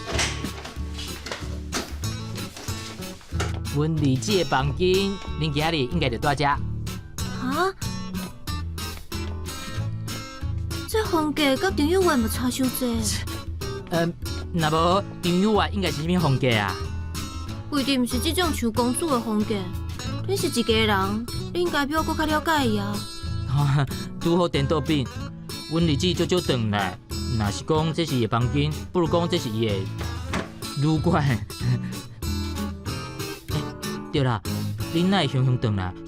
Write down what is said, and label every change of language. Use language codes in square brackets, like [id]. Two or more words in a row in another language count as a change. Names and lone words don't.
[nan] 阮儿子的房间，恁今日应该就住遮。啊？这房价甲张友园嘛差伤济。若无张友园应该是啥物风格啊？规定毋是这种像公主的风格。恁是一家人，你应该比我搁较了解伊啊。拄好颠倒变，阮日子少转来。若是讲这是伊的房间，不如讲这是伊的旅馆。对啦，恁哪会雄雄转来？